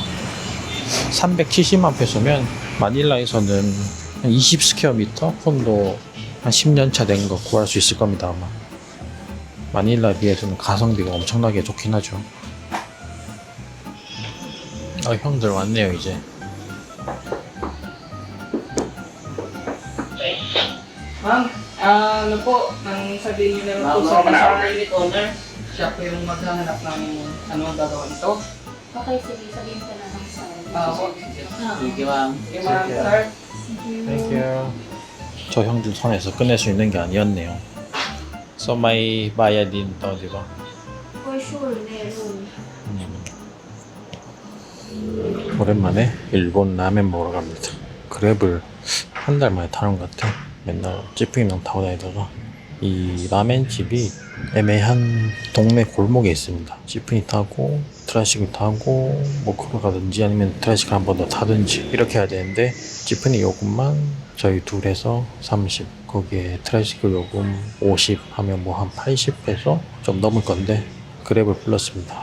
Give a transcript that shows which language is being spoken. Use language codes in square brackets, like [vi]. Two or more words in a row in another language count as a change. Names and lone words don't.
[ko] 370만 페소면 마닐라에서는 한 20 스퀘어미터 콘도 한 10년 차 된 거 구할 수 있을 겁니다. 아마 마닐라에 비해서는 가성비가 엄청나게 좋긴 하죠. 형들 왔네요 이제. [tl] Ma'am, ano po, nang sabihin niyo na lang po sa [en] unit owner, [tl] siya po yung maghahanap ng ano ang gagawin ito. Okay, sige, sabihin ka na lang sa Po. Sige, ma'am. Okay, ma'am, sir. [en] Thank you. [ko] 저 형들 손에서 끝낼 수 있는 게 아니었네요. [tl] So may bayad din to, di ba? [en] For sure, meron. [ko] 오랜만에 일본 라멘 먹으러 갑니다. 그랩을 한 달 만에 타는 것 같아. 맨날 찌푸기만 타고 다니다가 이 라멘집이 애매한 동네 골목에 있습니다. 찌푸니 타고 트라이시클 타고 뭐 걸어가든지 아니면 트라이시클 한 번 더 타든지 이렇게 해야 되는데 찌푸니 요금만 저희 둘에서 30, 거기에 트라이시클 요금 50 하면 뭐 한 80페소 좀 넘을 건데 그랩을 불렀습니다.